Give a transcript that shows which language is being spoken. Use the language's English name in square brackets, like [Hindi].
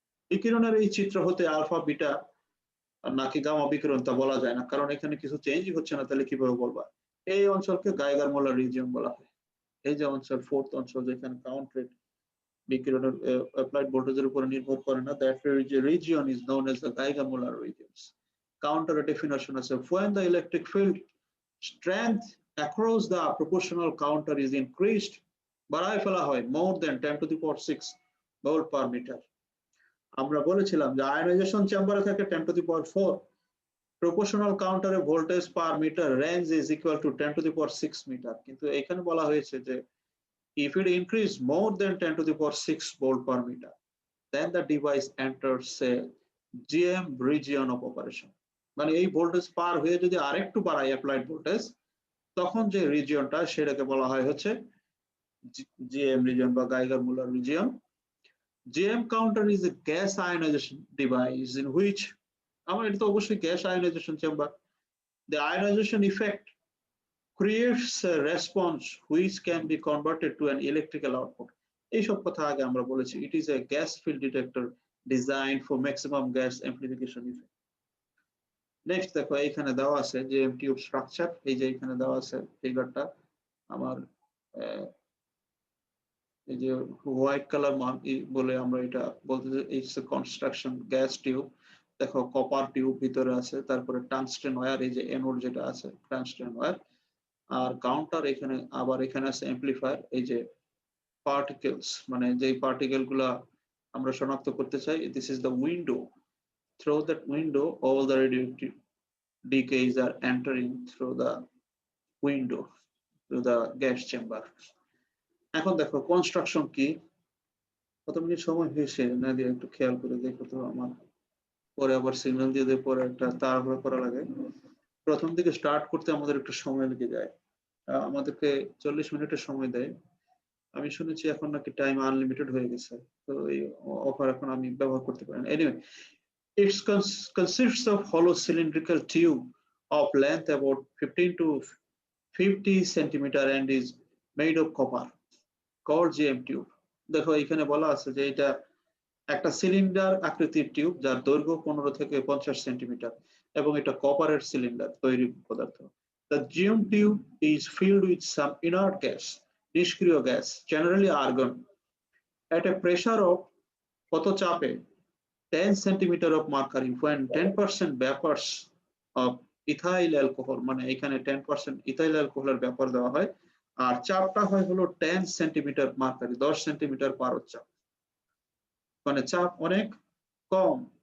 [Bangla] বিকিরণের এই চিত্র হতে আলফা বিটা নাকি গামা বিকিরণ তা বলা যায় না, কারণ এখানে কিছু চেঞ্জই হচ্ছে না, তাহলে কিভাবে বলবা? এই অঞ্চলকে গাইগার মুলার রিজিয়ন বলা হয়। এই যে অঞ্চল, ফোর্থ অঞ্চল, যেখানে কাউন্ট রেট বিকিরণের অ্যাপ্লাইড ভোল্টেজের উপর নির্ভর করে না, [English] that region is known as the Geiger Muller regions. Counter definition আছে, when the electric field strength across the proportional counter is increased, [Bangla] বাড়ায় ফেলা হয় [English] more than 10 to the power 6 volt per meter। [Bangla] আমরা বলেছিলাম যে আয়নাইজেশন চেম্বারে থাকে [English] 10 to the power 4, proportional counter voltage per meter range is equal to 10 to the power 6 meter, [Bangla] কিন্তু এখানে বলা হয়েছে যে [English] if it increase more than 10 to the power 6 volt per meter, then the device enters a GM region of operation. [Bangla] মানে এই voltage পার হয়ে যদি আরেকটু বাড়ায় অ্যাপ্লাইড ভোল্টেজ, তখন যে রিজিয়নটা সেটাকে বলা হয় হচ্ছে GM region বা গাইগার-মুলার region. [English] GM counter is a gas ionization device in which [Bangla] আমার এটা তো অবশ্যই gas ionisation chamber. [English] The ionization effect creates a response which can be converted to an electrical output. [Bangla] এইসব কথা আগে আমরা বলেছি। [English] It is a gas field detector designed for maximum gas amplification effect. [Bangla] Next দেখো এখানে দেওয়া আছে GM টিউব স্ট্রাকচার, এই যে এখানে দেওয়া আছে ফিগারটা আমার, এই যে হোয়াইট কালার বলে আমরা এটা বলতে [English] It's a construction gas tube. [Bangla] দেখো কপার টিউব ভিতরে আছে, তারপরে টাংস্টেন ওয়্যার, এই যে এনোড যেটা আছে টাংস্টেন ওয়্যার, আর কাউন্টার এখানে, আবার এখানে আছে অ্যাম্পলিফায়ার। এই যে পার্টিকেলস মানে যে পার্টিকেল গুলা আমরা শনাক্ত করতে চাই, [English] This is the window, through that window all the radioactive decays are entering through the window to the gas chamber. [Bangla] এখন দেখো কনস্ট্রাকশন কি, কত মিনিট সময় হয়েছে না দিয়ে একটু খেয়াল করে দেখো তো, আমার পরে আবার সিগন্যাল দিয়ে দিয়ে পরে একটা তাড়াহুড়ো করা লাগে। প্রথম দিকে স্টার্ট করতে আমাদের একটু সময় লেগে যায়, আমাদেরকে 40 মিনিটের সময় দেয়। আমি শুনেছি এখন নাকি টাইম আনলিমিটেড হয়ে গেছে, তো এই অফার এখন আমি ব্যবহার করতে পারি না। [English] Anyway, it consists of hollow cylindrical tube of length about 15 to 50 centimeter and is made of copper called GM tube. [Bangla] দেখো এখানে বলা আছে যে এটা একটা সিলিন্ডার আকৃতির টিউব যার দৈর্ঘ্য 15 থেকে 50 সেন্টিমিটার এবং এটা কপারের সিলিন্ডার তৈরি পদার্থ। [English] The GM tube is filled with some inert gas, [Bangla] নিষ্ক্রিয় gas, [English] generally argon, at a pressure of [Bangla] কত চাপে [English] 10 centimeter of mercury when 10% vapors of ethyl alcohol, [Bangla] মানে এখানে 10% ইথাইল অ্যালকোহলের ব্যাপার দেওয়া হয়, আর চাপটা হয় হলো 10 সেন্টিমিটার মার্কারি, 10 সেন্টিমিটার পারদ চাপ, মানে চাপ অনেক কম।